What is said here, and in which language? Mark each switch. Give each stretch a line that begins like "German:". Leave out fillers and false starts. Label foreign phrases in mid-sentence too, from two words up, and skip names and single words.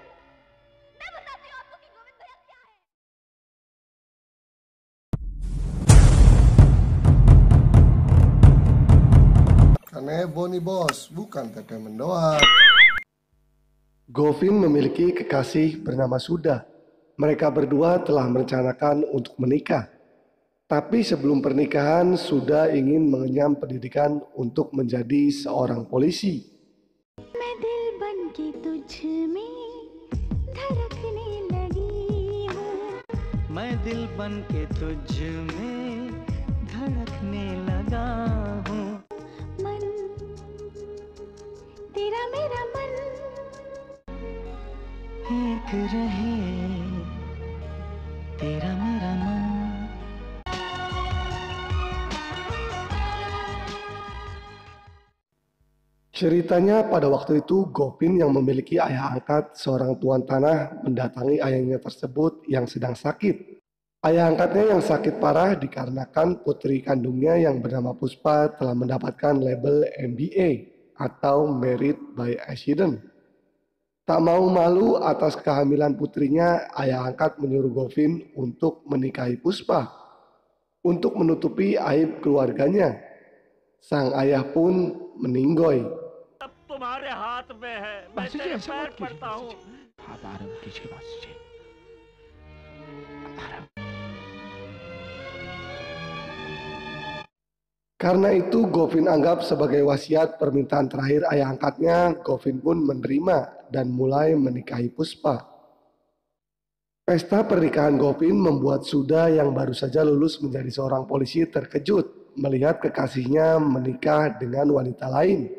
Indonesian: Karena Boni bos, bukan teteh mendoan. Govin memiliki kekasih bernama Suda. Mereka berdua telah merencanakan untuk menikah. Tapi sebelum pernikahan, Suda ingin mengenyam pendidikan untuk menjadi seorang polisi.
Hindi: मैं दिल बनके तुझ में धड़कने लगी हूँ मैं दिल बनके तुझ में धड़कने लगा हूँ मन तेरा मेरा मन एक रहे तेरा मेरा मन.
Indonesian: Ceritanya pada waktu itu Gopin yang memiliki ayah angkat seorang tuan tanah mendatangi ayahnya tersebut yang sedang sakit. Ayah angkatnya yang sakit parah dikarenakan putri kandungnya yang bernama Puspa telah mendapatkan label MBA atau
English: Married by Accident.
Indonesian: Tak mau malu atas kehamilan putrinya, ayah angkat menyuruh Govin untuk menikahi Puspa untuk menutupi aib keluarganya. Sang ayah pun meninggoy.
Hindi: तुम्हारे हाथ में है मैं तेरे पैर पड़ता हूँ आप आराम कीजिए मासी जी आराम.
Indonesian: Karena itu Govin anggap sebagai wasiat permintaan terakhir ayah angkatnya. Govin pun menerima dan mulai menikahi Puspa. Pesta pernikahan Govin membuat Suda yang baru saja lulus menjadi seorang polisi terkejut melihat kekasihnya menikah dengan wanita lain.